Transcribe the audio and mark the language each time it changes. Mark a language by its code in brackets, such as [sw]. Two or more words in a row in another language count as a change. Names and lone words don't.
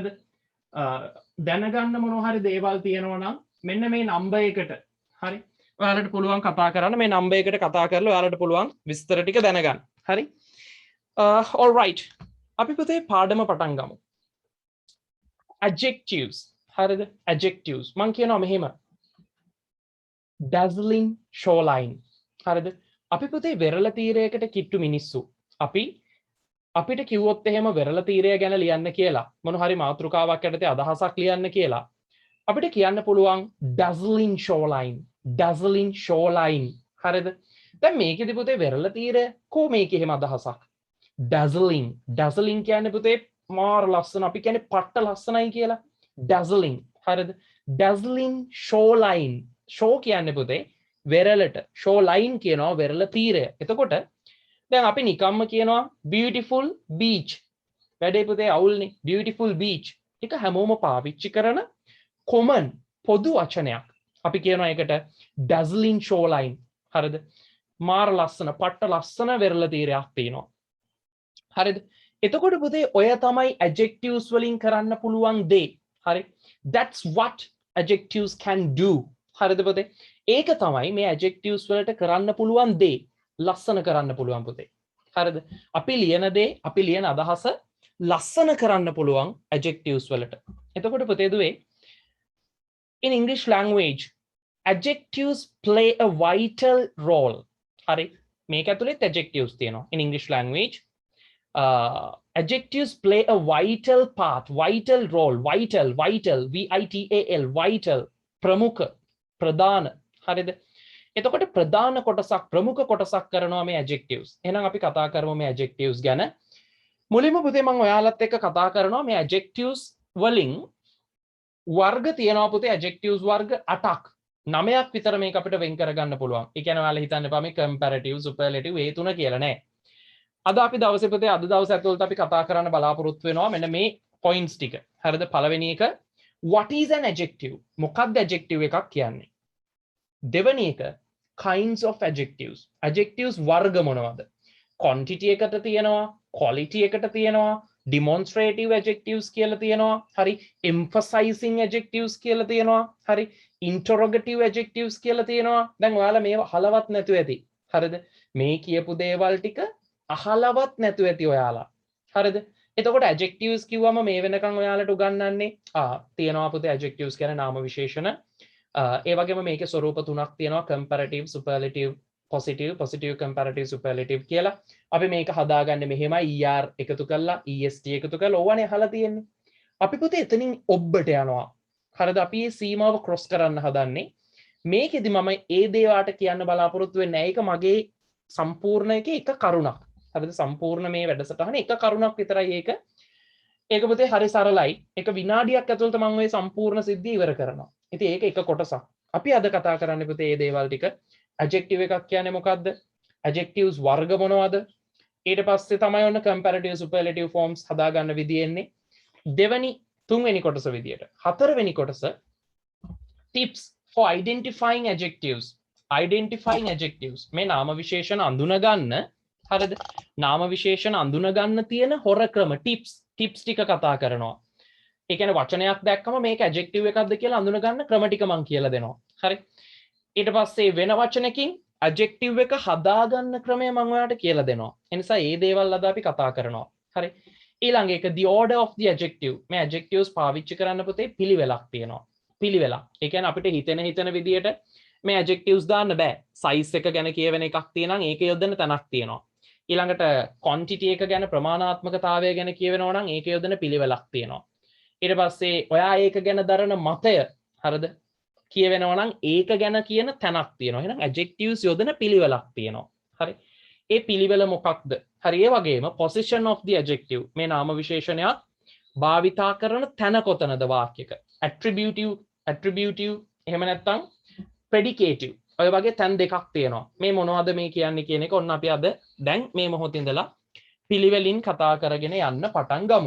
[si] දැනගන්න මොනවා හරි දේවල් තියෙනවා නම් මෙන්න මේ නම්බර් එකට හරි ඔයාලට පුළුවන් කතා කරන්න. මේ නම්බර් එකට කතා කරලා ඔයාලට පුළුවන් විස්තර ටික දැනගන්න. හරි. [en] all right. [si] අපි පුතේ පාඩම පටන් ගමු. adjectives හරිද? adjectives මම කියනවා මෙහෙම [en] dazzling shoreline [si] හරිද? අපි පුතේ වෙරළ තීරයකට කිට්ටු මිනිස්සු. අපිට කිව්වොත් එහෙම වෙරළ තීරය ගැන ලියන්න කියලා මොන හරි මාතෘකාවක් යටතේ අදහසක් ලියන්න කියලා අපිට කියන්න පුළුවන් [en] dazzling shoreline [si] හරිද? දැන් මේකෙදි පුතේ වෙරළ තීරය කො මේකේ එහෙම අදහසක් dazzling කියන්නේ පුතේ මාර ලස්සන අපි කියන්නේ පට්ට ලස්සනයි කියලා dazzling හරිද? [en] dazzling shoreline show [si] කියන්නේ පුතේ වෙරළට shoreline කියනවා වෙරළ තීරය. එතකොට දැන් අපි නිකම්ම කියනවා [en] beautiful beach [si] වැඩේ පුතේ අවුල්නේ [en] beautiful beach [si] එක හැමෝම පාවිච්චි කරන common පොදු වචනයක්. අපි කියනවා ඒකට [en] dazzling shoreline [si] හරිද? මාර ලස්සන පට්ට ලස්සන වෙරළ තීරයක් තියෙනවා. හරිද? එතකොට පුතේ ඔය තමයි adjectives වලින් කරන්න පුළුවන් දේ. හරි? [en] That's what adjectives can do. [si] හරිද පුතේ? ඒක තමයි මේ adjectives වලට කරන්න පුළුවන් දේ. ලස්සන කරන්න පුළුවන් පුතේ. හරිද? අපි ලියන දේ, අපි ලියන අදහස ලස්සන කරන්න පුළුවන් adjectives වලට. එතකොට පුතේ දුවේ [en] in English language adjectives play a vital role. [si] හරි? මේක ඇතුළේ adjectives තියෙනවා. [en] in English language adjectives play a vital part, vital role, vital vital [si] ප්‍රමුඛ ප්‍රධාන. හරිද? එතකොට ප්‍රධාන කොටසක් ප්‍රමුඛ කොටසක් කරනවා මේ adjectives. එහෙනම් අපි කතා කරමු මේ adjectives ගැන. මුලින්ම පුතේ මම ඔයාලත් එක්ක කතා කරනවා මේ adjectives වලින් වර්ග තියෙනවා පුතේ adjectives වර්ග 8ක්. 9ක් විතර මේක අපිට වෙන් කරගන්න පුළුවන්. ඒ කියන්නේ ඔයාලා හිතන්න එපා මේ [en] comparative, superlative [si] ඒ තුන කියලා නෑ. අද අපි දවසේ පුතේ අද දවස් ඇතුළත අපි කතා කරන්න බලාපොරොත්තු වෙනවා මෙන්න මේ points ටික. හරිද? පළවෙනි එක [en] what is an adjective? [si] මොකක්ද adjective එකක් කියන්නේ? දෙවෙනි එක [en] kinds of adjectives. [si] adjectives වර්ග මොනවද? quantity එකට තියෙනවා, quality එකට තියෙනවා, [en] demonstrative adjectives [si] කියලා තියෙනවා. හරි? [en] emphasizing adjectives [si] කියලා තියෙනවා. හරි? [en] interrogative adjectives [si] කියලා තියෙනවා. දැන් ඔයාලා මේව අහලවත් නැතුව ඇති. හරිද? මේ කියපු දේවල් ටික අහලවත් නැතුව ඇති ඔයාලා. හරිද? එතකොට adjectives කිව්වම මේ වෙනකන් ඔයාලට උගන්වන්නේ තියෙනවා පුතේ adjectives කියන්නේ නාම විශේෂණ. ඒ වගේම මේකේ ස්වරූප තුනක් තියෙනවා [en] comparative, superlative, positive, comparative, superlative [si] කියලා. අපි මේක හදාගන්නේ මෙහෙමයි er එකතු කරලා est එකතු කරලා ඕවනේ අහලා තියෙන්නේ. අපි පුතේ එතනින් ඔබ්බට යනවා. හරිද? අපි මේ සීමාව ක්‍රොස් කරන්න හදන්නේ. මේකෙදි මම ඒ දේවාට කියන්න බලාපොරොත්තු වෙන්නේ නැහැ. ඒක මගේ සම්පූර්ණ එකේ එක කරුණක්. හරිද? සම්පූර්ණ මේ වැඩසටහනේ එක කරුණක් විතරයි ඒක. ඒක පුතේ හරි සරලයි. එක විනාඩියක් ඇතුළත මම ওই සම්පූර්ණ සිද්ධිය ඉවර කරනවා. ඉතින් ඒක එක කොටසක්. අපි අද කතා කරන්නේ පුතේ මේ දේවල් ටික. adjective එකක් කියන්නේ මොකද්ද? adjectives වර්ග මොනවද? ඊට පස්සේ තමයි ඔන්න [en] comparative, superlative forms [si] හදාගන්න විදිය එන්නේ. තුන්වෙනි කොටස විදියට. හතරවෙනි කොටස [en] tips for identifying adjectives. identifying adjectives [si] මේ නාම විශේෂණ අඳුන ගන්න. හරිද? නාම විශේෂණ අඳුන ගන්න තියෙන හොර ක්‍රම tips ටික කතා කරනවා. ඒ කියන්නේ වචනයක් දැක්කම මේක adjective එකක්ද කියලා අඳුන ගන්න ක්‍රම ටික මම කියලා දෙනවා. හරි? ඊට පස්සේ වෙන වචනකින් adjective එක හදාගන්න ක්‍රමය මම ඔයාලට කියලා දෙනවා. ඒ නිසා මේ දේවල් අද අපි කතා කරනවා. හරි? ඊළඟ එක [en] the order of the adjective. [si] මේ adjectives පාවිච්චි කරන්න පුතේ පිළිවෙලක් තියෙනවා. පිළිවෙලක්. ඒ කියන්නේ අපිට හිතෙන විදියට මේ ඇඩ්ජෙක්ටිව්ස් දාන්න බෑ. සයිස් එක ගැන කියවෙන එකක් තියෙනවා නම් ඒක යොදන්න තැනක් තියෙනවා. ඊළඟට quantity එක ගැන ප්‍රමාණාත්මකතාවය ගැන කියවෙනවා නම් ඒක යොදන පිළිවෙලක් තියෙනවා. ඊට පස්සේ ඔයා ඒක ගැන දරන මතය හරිද කියවෙනවා නම් ඒක ගැන කියන තැනක් තියෙනවා. එහෙනම් adjectives යොදන පිළිවෙලක් තියෙනවා. හරි. ඒ පිළිවෙල මොකක්ද? හරි ඒ වගේම [en] position of the adjective [si] මේ නාම විශේෂණයක් භාවිතා කරන තැන කොතනද වාක්‍යයක. attributive එහෙම නැත්නම් predicative ඔය වගේ තැන් දෙකක් තියෙනවා. මේ මොනවද මේ කියන්නේ කියන එක ඔන්න අපි අද දැන් මේ මොහොතේ ඉඳලා පිළිවෙලින් කතා කරගෙන යන්න පටන් ගමු.